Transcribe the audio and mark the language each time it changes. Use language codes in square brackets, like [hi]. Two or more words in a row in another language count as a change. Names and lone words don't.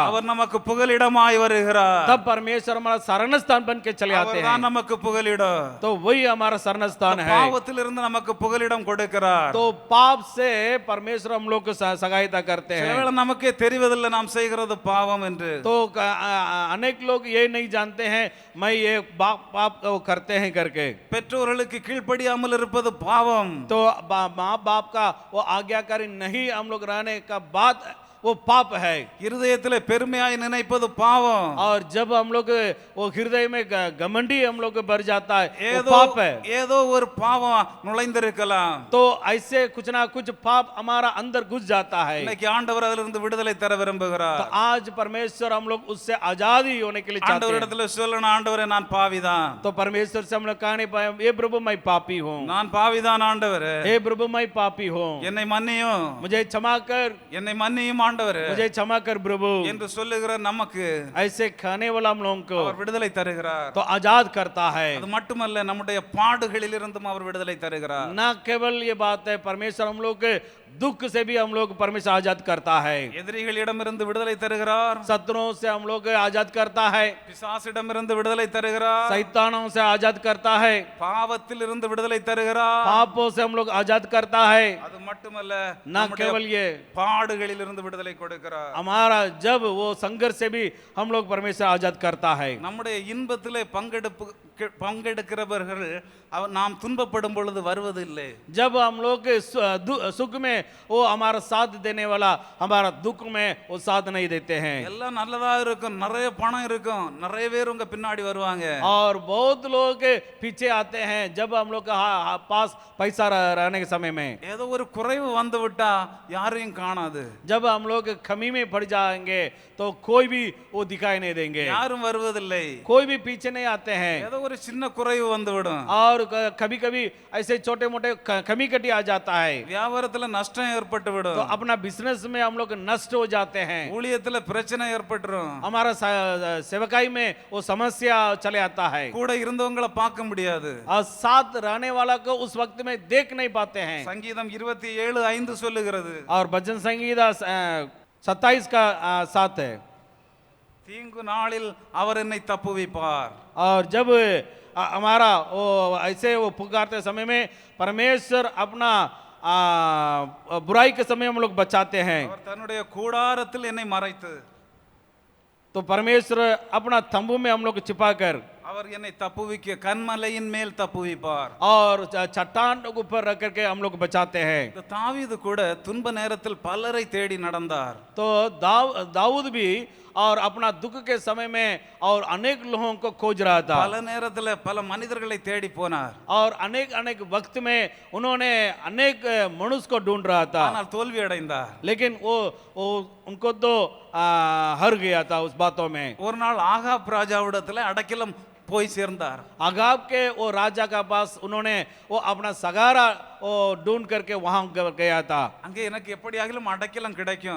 [ta] அவர் நமக்கு புகலிடமாய் வருகிறார். [hi] तब परमेश्वर हमारा शरण स्थान बन के चले आते [ta] அவர்தான் [hi] हैं। [ta] நமக்கு புகலிடம். [hi] तो वही हमारा शरण स्थान है। [ta] பாவத்திலிருந்து நமக்கு புகலிடம் கொடுக்கிறார். [hi] तो पाप से परमेश्वर हम लोग को सहायता करते हैं। [ta] சிலவேளை நமக்கே தெரிவதில்லை நாம் செய்கிறது பாவம் என்று. [hi] तो अनेक लोग ये नहीं जानते हैं मैं ये पाप करते हैं करके। [ta] பெற்றோர்களுக்கு கீழ்ப்படியாமல் இருப்பது பாவம். [hi] तो माँ बाप का वो आज्ञाकारी नहीं हम लोग रहने का बात वो पाप है। [ta] இருதயத்திலே பெருமையாய் நினைப்பது பாவம். [hi] और जब हम लोग वो हृदय में घमंडी हम लोग भर जाता है, वो [ta] ஏதோ [hi] पाप है। [ta] ஏதோ ஒரு பாவம் நுழைந்திருக்கலாம். [hi] तो ऐसे कुछ ना कुछ पाप हमारा अंदर घुस जाता है। [ta] இன்னைக்கு ஆண்டவர் அதிலிருந்து விடுதலை தர [hi] तो [ta] விரும்புகிறார். [hi] आज परमेश्वर हम लोग उससे आजादी होने के लिए चाहते हैं। [ta] ஆண்டவரிடத்துல சொல்லணும், ஆண்டவரே நான் பாவிதான். [hi] तो परमेश्वर से हम लोग कहने पाए, हे प्रभु मैं पापी हूँ, [ta] நான் பாவிதான் ஆண்டவரே, [hi] हे प्रभु मैं पापी हूँ, [ta] என்னை மன்னியும், [hi] मुझे क्षमा कर, [ta] என்னை மன்னியும் ஆண்டவரே [hi] मुझे क्षमा कर प्रभु। [ta] என்று சொல்லுகிற நமக்கு [hi] ऐसे खाने वाला हम लोगों को [ta] அவர் விடுதலை தருகிறார். [hi] तो आजाद करता है। [ta] அது மட்டுமல்ல, நம்முடைய பாடுகளிலிருந்தும் அவர் விடுதலை தருகிறார். [hi] न केवल ये बात है, परमेश्वर हम लोग के दुख से भी हम लोग परमेश्वर आजाद करता है। [ta] எதிரிகளிடமிருந்து விடுதலை தருகிறார். [hi] शत्रुओं से हम लोग आजाद करता है, [ta] பிசாசிடமிருந்து விடுதலை தருகிறார். [hi] शैतानों से आजाद करता है, [ta] பாவத்திலிருந்து விடுதலை தருகிறார். [hi] पापों से हम लोग आजाद करता है। [ta] அது மட்டுமல்ல, [hi] न [ta] நம்முடைய [hi] केवल ये [ta] பாடுகளிலிருந்து விடுதலை கொடுக்கிறார். [hi] हमारा जब वो संघर्ष से भी हम लोग परमेश्वर आजाद करता है। [ta] நம்முடைய இன்பத்திலே பங்கெடுக்கிறவர்கள் நாம் துன்பப்படும் பொழுது வருவதில்லை. [hi] जब हम लोग सुख में वो हमारा साथ देने वाला हमारा दुख में वो साथ नहीं देते हैं। [ta] எல்லாம் நல்லதா இருக்கும், நிறைய பணம் இருக்கும், நிறைய பேர் உங்க பின்னாடி வருவாங்க. [hi] और बहुत लोग के पीछे आते हैं जब हम लोग के पास पैसा रहने के समय में। [ta] ஏதோ ஒரு குறைவு வந்து விட்டா யாரையும் காணாது, [hi] जब हम लोग कमी में पड़ जाएंगे तो कोई भी वो दिखाई नहीं देंगे, [ta] யாரும் வருவதில்லை. [hi] कोई भी पीछे नहीं आते हैं। [ta] ஏதோ ஒரு சின்ன குறைவு வந்து விடும், [hi] और कभी कभी ऐसे छोटे मोटे कमी कटी आ जाता है, [ta] வியாபாரத்துல நஷ்டம் ஏற்பட்டு [hi] तो [ta] விடும், [hi] अपना बिजनेस में हम लोग नष्ट हो जाते हैं, [ta] ஊழியத்துல பிரச்சனை ஏற்பட்டுரும், [hi] हमारा सेवकाई में वो समस्या चले आता है, [ta] கூட இருந்தவங்களை பார்க்க முடியாது. [hi] और साथ रहने वाला को उस वक्त में देख नहीं पाते हैं। [ta] சங்கீதம் 27:5 சொல்லுகிறது, [hi] और भजन संगीता 27 का 7 है। [ta] தீங்கு நாளில் அவர் என்னை தப்புவிப்பார். [hi] और जब हमारा वो ऐसे वो पुकारते समय में परमेश्वर अपना बुराई के समय हम लोग बचाते हैं, [ta] அவர் தன்னுடைய கூடாரத்தில் என்னை மறைத்து, [hi] तो परमेश्वर अपना तंबू में हम लोग छिपा कर [ta] அவர் என்னை தப்புவிக்க கன்மலையின் மேல் தப்புவிப்பார். [hi] और चट्टान के ऊपर रख करके हम लोग बचाते हैं। [ta] இந்த தாவீது கூட துன்ப நேரத்தில் பலரை தேடி நடந்தார். [hi] तो दाऊद भी और अपना दुख के समय में और अनेक लोगों को खोज रहा था, [ta] பல நேரத்தில் பல மனிதர்களை தேடி போனார், [hi] और अनेक अनेक वक्त में उन्होंने अनेक मनुष्य को ढूंढ रहा था, [ta] ஆனால் தோல்வி அடைந்தார். [hi] लेकिन वो उनको तो हार गया था उस बातों में। [ta] ஒரு நாள் ஆகாப் ராஜாவிடத்தில் அடைக்கலம் போய் சேர்ந்தார். [hi] आगाब के वो राजा का पास उन्होंने वो अपना सगारा वो ढूंढ करके वहां गया था, [ta] அங்கே எனக்கு எப்படியாகிலும் அடைக்கலம் கிடைக்கும்,